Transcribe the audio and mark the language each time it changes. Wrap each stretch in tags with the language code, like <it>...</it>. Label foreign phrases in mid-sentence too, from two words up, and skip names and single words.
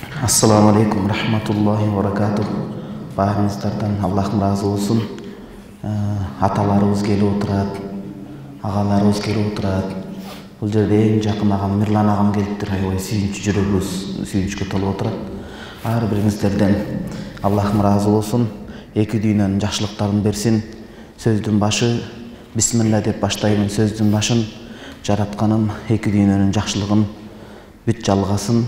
<ar>السلام عليكم رحمة الله وبركاته.</ar> <kk>Barыңыздардан Аллахым разы болсын. Аталарыбыз келіп отырат, ағаларыбыз келіп отырат. Бұл жерде ең жақын ағам Мирлан ағам келиптир.</kk> <ky>Аябай сүйүнүч, жүрөгүбүз сүйүнүчкө толуп отурат. Ар бириңиздерден Аллахым разы болсын. Эки дүйнөнүн жакшылыктарын берсин. Сөздүн башы бисмилла деп баштаймын. Сөздүн башын жаратканым эки дүйнөнүн жакшылыгын бүт жалгасын.</ky>